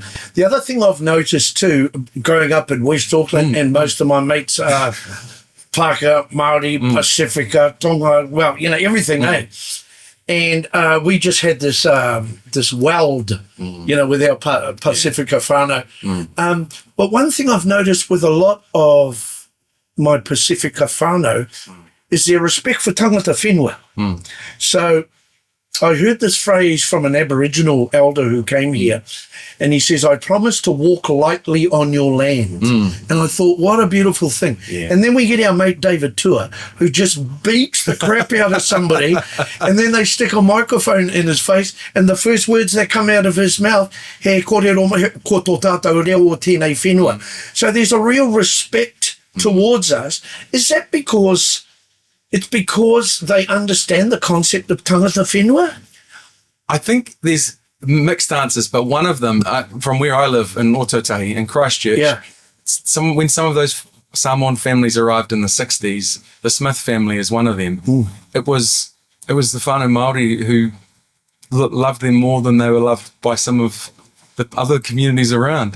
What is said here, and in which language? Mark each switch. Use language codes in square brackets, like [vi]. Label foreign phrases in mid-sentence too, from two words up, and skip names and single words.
[en] The other thing I've noticed too, growing up in West Auckland, and most of my mates are Pākehā, Māori, Pasifika, Tonga, well, you know, everything, And we just had this weld, you know, with our Pasifika whānau. But one thing I've noticed with a lot of my Pasifika whānau is their respect for [mi] tangata whenua. [en] So I heard this phrase from an Aboriginal elder who came here, and he says, I promise to walk lightly on your land. And I thought, what a beautiful thing. And then we get our mate David Tua, who just beats the crap out of somebody, and then they stick a microphone in his face, and the first words that come out of his mouth, [mi] he kōrero ko tō tātou reo o tēnei whenua. [en] So there's a real respect towards us. Is that because they understand the concept of [mi] tangata whenua? [en] I think there's mixed answers, but one of them, from where I live in Ōtautahi, in Christchurch, when some of those Samoan families arrived in the 60s, the Smith family is one of them. It was the [mi] whānau Māori [en] who loved them more than they were loved by some of the other communities around.